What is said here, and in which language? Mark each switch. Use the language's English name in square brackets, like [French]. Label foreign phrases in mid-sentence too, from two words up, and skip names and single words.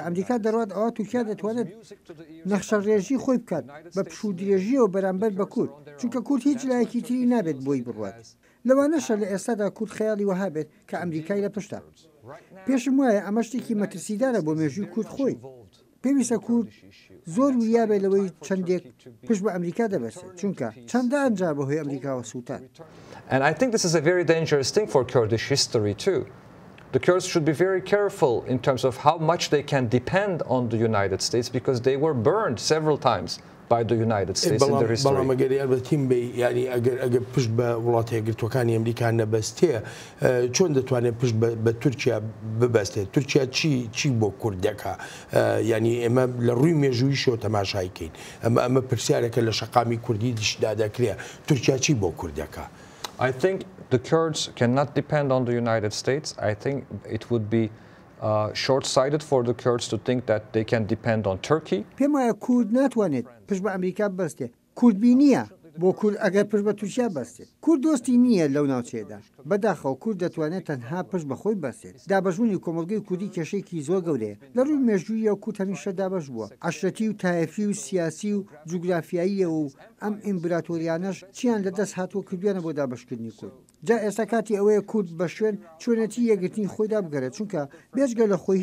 [Central Kurdish] ئەمریکا دەڕات ئەوە تورکیا دەتوانێت نەخشە ڕێژی خۆی بکات بە پشودێژیەوە بەرامبەر بە کورد چونکە کورد هیچ لایەکی تری نابێت بۆی بڕوات لەوانەشە لە ئێستادا کورد خەیاڵی وەها بێت کە ئەمریکای لە پشتە پێشم وایە ئەمە شتێکی مەترسیدارە بۆ مێژووی کورد خۆی پێویستە کورد زۆر وریابێ لەوەی چەندێک پشت بە ئەمریکا دەبەسێت چونکە چەندە ئەنجا بەهۆی ئەمریکاوە سووتان. [English] And I think this is a very dangerous thing for Kurdish history too. The Kurds should be very careful in terms of how much they can depend on the United States because they were burned several times by the United States in their history. [Central Kurdish] بەڵام ئەگەر یارمەتیم بێ یعنی ئەگەر پشت بە وڵاتی یەکگرتوەکانی ئەمریکا نەبەستێ چۆن دەتوانێت پشت بە تورکیا ببەستێت تورکیا چی بۆ کوردەکە یعنی ئێمە لە ڕووی مێژوویشەوە تەماشایکەین ئەمە پرسیارێکە لە شەقامی کوردی دیشدا دەکرێت تورکیا چی بۆ کوردەکە. [English] I think the Kurds cannot depend on the United States. I think it would be short-sighted for the Kurds to think that they can depend on Turkey. [Central Kurdish] پێم وایە کورد ناتوانێت پشت بە ئەمریکا بەستێ کوردبی نییە بۆ کورد ئەگەر پشت بە تورکیا بەستێت کورد دۆستی نییە لەو ناوچێدا بەداخەوە کورد دەتوانێت تەنها پشت بەخۆی بەستێت دابەژوونی کۆمەلگەی کوردی کێشەیەکی زۆر گەورەیە لە ڕووی مێژوویە و کورد هەمیشە دابەش بووە عەشرەتی و تایەفی و سیاسی و جوگرافیاییە و ئەم ئیمپراتۆریانەش چیان لەدەست هاتووە کردویانە بۆ دابەشکردنی کورد جا ئێستا کاتی ئەوەیە کورد بە شوێن چۆنەتی یەکگرتنی خۆیدا بگەرێت چونکە بێجگە لە خۆی